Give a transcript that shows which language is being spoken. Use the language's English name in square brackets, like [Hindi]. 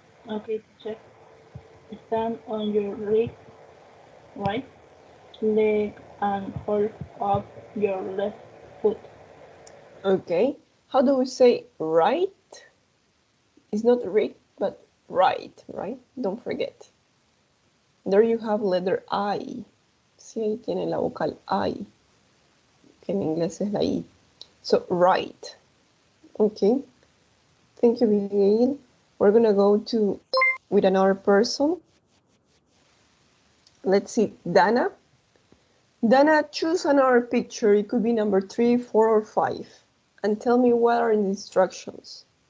[English] Okay, teacher. Stand on your right leg and hold up your left foot. Okay. How do we say right? It's not right, but right, right? Don't forget. There you have letter I. [Spanish] Sí, ahí tiene la vocal I, que en inglés es la I. [English] So, right. Okay. Thank you, Abigail. We're going to go with another person. Let's see, Dana. Dana, choose another picture. It could be number 3, 4, or 5. And tell me what are the instructions.